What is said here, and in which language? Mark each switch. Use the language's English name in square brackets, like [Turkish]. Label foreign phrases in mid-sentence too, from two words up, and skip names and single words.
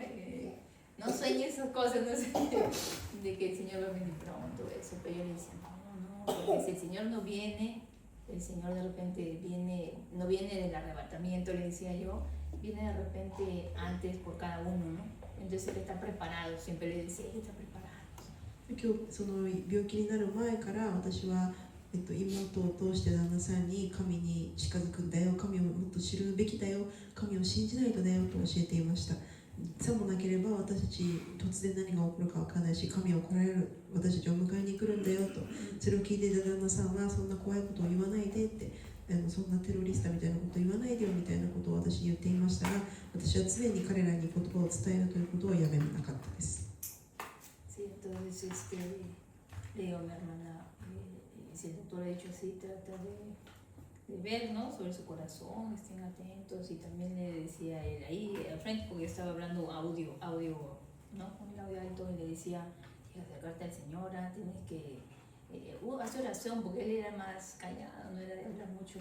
[Spanish] No sueñes esas cosas, no sueñes de que el Señor va a venir pronto, eso. Pero yo le decía, no, porque si el Señor no viene, el Señor de repente viene, no viene del arrebatamiento, le decía yo, viene de repente antes por cada uno, ¿no? Entonces él está preparado, siempre le decía, él está preparado. [Japanese] 今日その病気になる前から私は、妹を通して旦那さんに神に近づくんだよ、神をもっと知るべきだよ、神を信じないとだよと教えていました。さもなければ私たち突然何が起こるか分からないし、神は来られる、私たちを迎えに来るんだよと。それを聞いていた旦那さんは、そんな怖いことを言わないでって、そんなテロリストみたいなことを言わないでよみたいなことを私に言っていましたが、私は常に彼らに言葉を伝えるということをやめなかったです。 [Spanish] Sí, entonces le digo a mi hermana, si el doctor ha dicho así, trata de ver, ¿no? Sobre su corazón, estén atentos. Y también le decía a él ahí al frente, porque yo estaba hablando audio, ¿no? Con el audio alto, y le decía, tienes que acercarte al Señor, tienes que hacer oración, porque él era más callado, no era de hablar mucho.